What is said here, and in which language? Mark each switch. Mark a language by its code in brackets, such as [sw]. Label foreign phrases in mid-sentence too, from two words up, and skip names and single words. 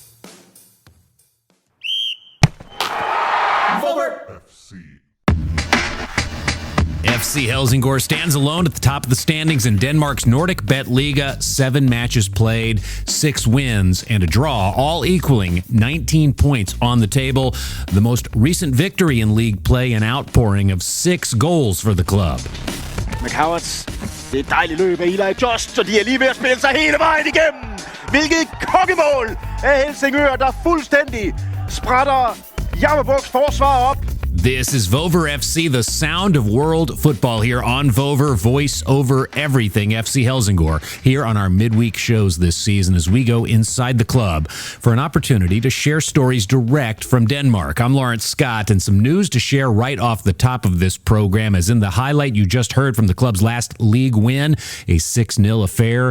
[en] FC Helsingør stands alone at the top of the standings in Denmark's NordicBet Liga. 7 matches played, 6 wins, and a draw, all equaling 19 points on the table. The most recent victory in league play, an outpouring of 6 goals for the club. [da] McCowards, det er et dejligt løb af Eli Just, og de er lige ved at spille sig hele vejen igennem. Hvilket kokkemål af Helsingør, der fuldstændig sprætter Jammerbuks forsvar op. [en] This is Vover FC, the sound of world football here on Vover, voice over everything FC Helsingør, here on our midweek shows this season as we go inside the club for an opportunity to share stories direct from Denmark. I'm Laurence Scott, and some news to share right off the top of this program, as in the highlight you just heard from the club's last league win, a 6-0 affair.